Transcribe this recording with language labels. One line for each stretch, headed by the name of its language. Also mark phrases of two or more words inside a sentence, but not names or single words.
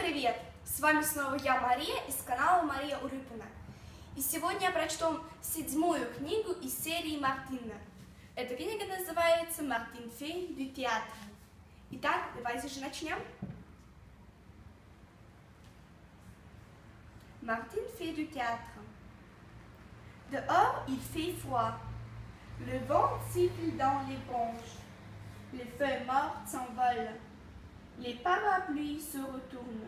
Russian: Привет! С вами снова я, Мария, из канала Мария Урюпина. И сегодня я прочту 7-ю книгу из серии Мартина. Эта книга называется «Мартин fait du théâtre». Итак, давайте же начнем.
French: Martin fait du théâtre. Dehors, il fait froid. Le vent siffle dans les branches. Les feuilles mortes s'envolent. Les parapluies se retournent.